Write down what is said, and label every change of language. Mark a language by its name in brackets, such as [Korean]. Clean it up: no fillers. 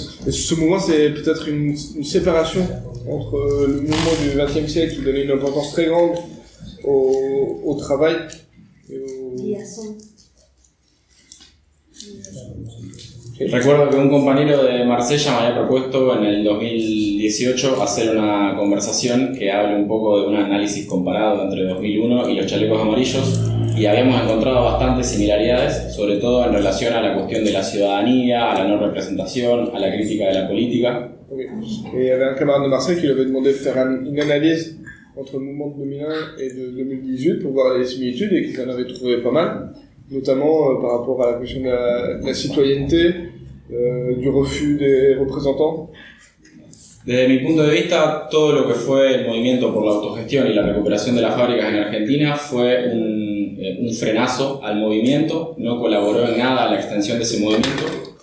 [French] Ce mouvement, c'est peut-être une séparation entre le mouvement du XXe siècle qui donnait une importance très grande au travail et au. [Spanish] Recuerdo que un compañero de Marsella me había propuesto en el 2018 hacer una conversación que hable un poco de un análisis comparado entre 2001 y los chalecos amarillos, y habíamos encontrado bastantes similaridades, sobre todo en relación a la cuestión de la ciudadanía, a la no representación, a la crítica de la política. Okay. Y había un camarada de Marsella que le había demandado hacer un análisis entre el movimiento de 2001 y el 2018 para ver las similitudes, y que se había encontrado [French] pas mal. Notamment par rapport à la question de la citoyenneté, du refus des représentants. [Spanish] Desde mi punto de vista, todo lo que fue el movimiento por la autogestión y la recuperación de las fábricas en Argentina fue un frenazo al movimiento, no colaboró en nada a la extensión de ese movimiento.